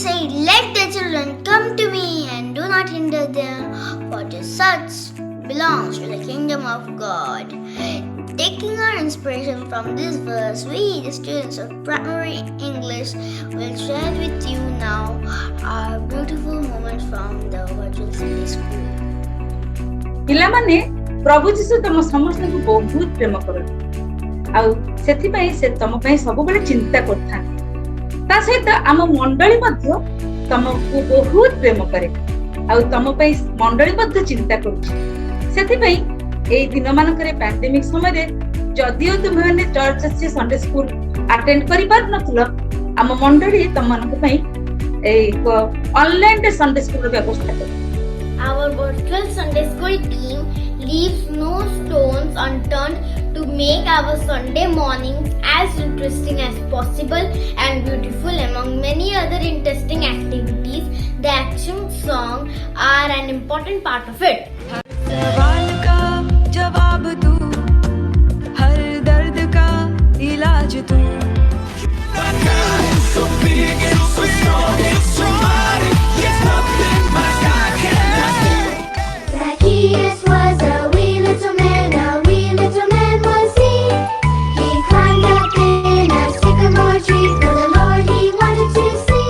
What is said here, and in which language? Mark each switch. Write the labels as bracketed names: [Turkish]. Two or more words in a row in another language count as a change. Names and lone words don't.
[English] said, "Let the children come to me and do not hinder them, for to such belongs to the kingdom of God." Taking our inspiration from this verse, we, the students of primary English, will share with you now our beautiful moments from the virtual Sunday school. [Odia] ପିଲାମାନେ ପ୍ରଭୁ ଯୀଶୁ ତମ ସମସ୍ତଙ୍କୁ ବହୁତ ପ୍ରେମ କରନ୍ତି ଆଉ ସେଥିପାଇଁ ସେ ତମ ପାଇଁ ସବୁବେଳେ ଚିନ୍ତା କରିଥାନ୍ତି। ତା ସହିତ ଆମ ମଣ୍ଡଳୀ ମଧ୍ୟ ତମକୁ ବହୁତ ପ୍ରେମ କରେ ଆଉ ତମ ପାଇଁ ମଣ୍ଡଳୀ ମଧ୍ୟ ଚିନ୍ତା କରୁଛି। ସେଥିପାଇଁ ଏଇ ଦିନମାନଙ୍କରେ ପ୍ୟାଣ୍ଡେମିକ ସମୟରେ ଯଦିଓ ତୁମେମାନେ ଚର୍ଚ୍ଚ ଆସି [English] Sunday school attend [Odia] କରିପାରୁନଥିଲ, ଆମ ମଣ୍ଡଳୀ ତମମାନଙ୍କ ପାଇଁ ଏକ ଅନଲାଇନରେ [English] Sunday school's [Odia] ବ୍ୟବସ୍ଥା କରେ। [English] Our virtual Sunday school team leaves no stones unturned to make our Sunday mornings as interesting as possible and beautiful. Among many other interesting activities, the action song are an important part of it. [Hindi] सवाल का जवाब दूं, हर दर्द का इलाज दूं। [English] Zacchaeus was a wee little man was he. He climbed up in a sycamore tree for the Lord he wanted to see.